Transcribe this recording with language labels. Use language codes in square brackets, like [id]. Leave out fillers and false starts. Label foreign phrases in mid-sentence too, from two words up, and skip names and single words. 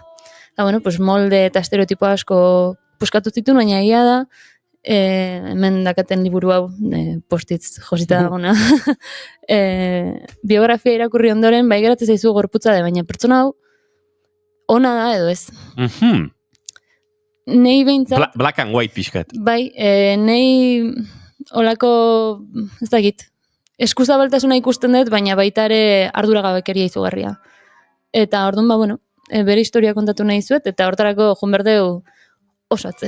[eu] Eta [es] bueno, pues [eu] molde eta estereotipo asko puskatu zituen, baina egia da, hemen dakaten liburu hau, postitz josita dagona, biografia irakurri ondoren, bai geratzen zaizu gorputza da, baina pertsona hau, ona da edo ez. Nei behintzat... [en] Black and white pixkat. [eu] Bai, nei olako, ez dakit, eskuzabaltasuna ikusten dut, baina baita ere arduragabekeria izugarria. Eta orduan, bueno, bere historia kontatu nahi zuet, eta hortarako joan berdeu oso atzera.